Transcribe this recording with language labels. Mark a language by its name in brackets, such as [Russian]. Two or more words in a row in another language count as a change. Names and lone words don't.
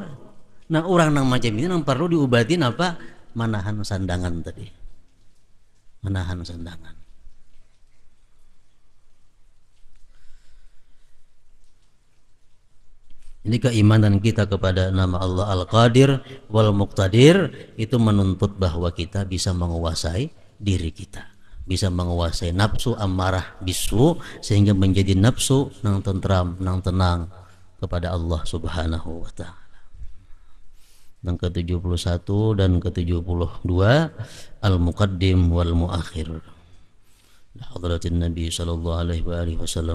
[Indonesian] Nah, orang nang macam ini nang perlu diobatin apa? Manahan sandangan tadi, manahan sandangan. Ini keimanan kita kepada nama Allah Al-Qadir wal Muqtadir itu menuntut bahwa kita bisa menguasai diri kita, bisa menguasai nafsu amarah bisu, sehingga menjadi nafsu nang tentram, nang tenang kepada Allah [Arabic] Subhanahu wa taala. [Indonesian] Yang ke-71 dan ke-72 Al-Muqaddim wal Muakhir. [Arabic] Hadratin Nabi sallallahu alaihi wasallam.